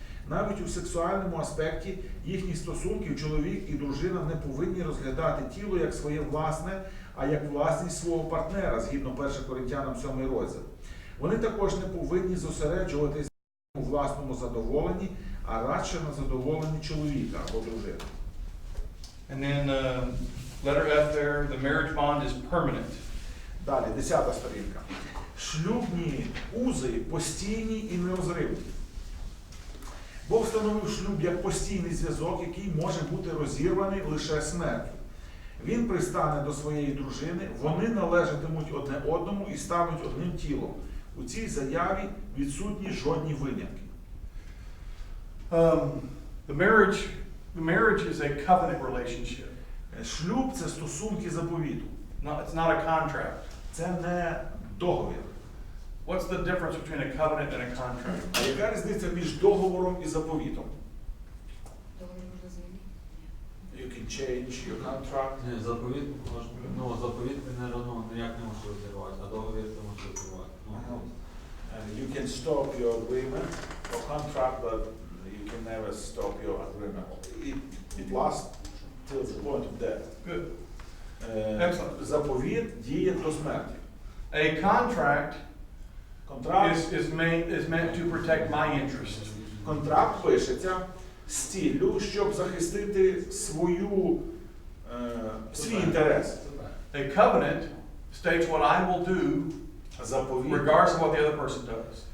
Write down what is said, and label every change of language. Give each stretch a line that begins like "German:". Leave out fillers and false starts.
Ukrainian: Навіть у сексуальному аспекті їхніх стосунків чоловік і дружина не повинні розглядати тіло як своє власне, а як власність свого партнера, згідно 1 Коринтянам 7 розділ. Вони також не повинні зосереджуватися у власному задоволенні, а радше на задоволенні чоловіка або дружини.
English: And then letter F there, the marriage bond is permanent.
Ukrainian: Далі, 10-та сторінка. Шлюбні узи постійні і нерозривні. Бог встановив шлюб як постійний зв'язок, який може бути розірваний лише смертю. Він пристане до своєї дружини, вони належатимуть одне одному і стануть одним тілом. У цій заяві відсутні жодні винятки.
English: The marriage is a covenant relationship.
Ukrainian: Шлюб – це стосунки заповіту.
English: It's not a contract.
Ukrainian: Це не договір.
English: What's the difference between a covenant and a contract?
Ukrainian: А яка різниця між договором і заповітом? Договір можна змінити?
English: You can change your contract.
Ukrainian: Ні, заповіт ти ніяк не можеш розірвати, а договір ти можеш розірвати.
English: You can stop your agreement or contract, but you can never stop your agreement. It lasts till the point of death. Good. Excellent.
Ukrainian: Заповіт діє до смерті.
English: A contract
Ukrainian: Контракт
English: is meant to protect my interest.
Ukrainian: Контракт пишеться з ціллю, щоб захистити свій інтерес.
English: A covenant states what I will do
Ukrainian: Заповіт.
English: regardless of what the other person does.